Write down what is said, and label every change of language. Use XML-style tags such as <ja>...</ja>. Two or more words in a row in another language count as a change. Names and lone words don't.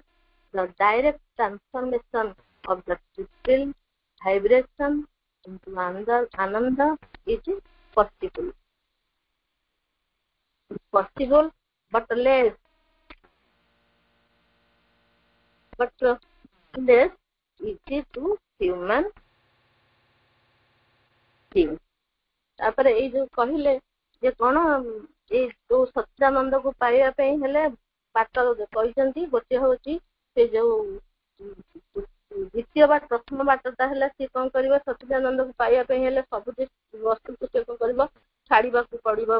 <en>The direct transformation of the triple vibration into ananda is possible. Possible, but less easy to human being.</en> <or>ତାପରେ ଏଇ ଯୋଉ କହିଲେ ଯେ କଣ ଏଇ ଯୋଉ ସଚ୍ଚିଦାନନ୍ଦକୁ ପାଇବା ପାଇଁ ହେଲେ ବାଟ କହିଛନ୍ତି। ଗୋଟିଏ ହଉଛି ସେ ଯୋଉ ଦ୍ୱିତୀୟ ବାଟ, ପ୍ରଥମ ବାଟଟା ହେଲା ସିଏ କଣ କରିବ, ସଚ୍ଚିଦାନନ୍ଦକୁ ପାଇବା ପାଇଁ ହେଲେ ସବୁ ବସ୍ତୁକୁ ସେ କଣ କରିବ, ଛାଡିବାକୁ ପଡିବ।</or>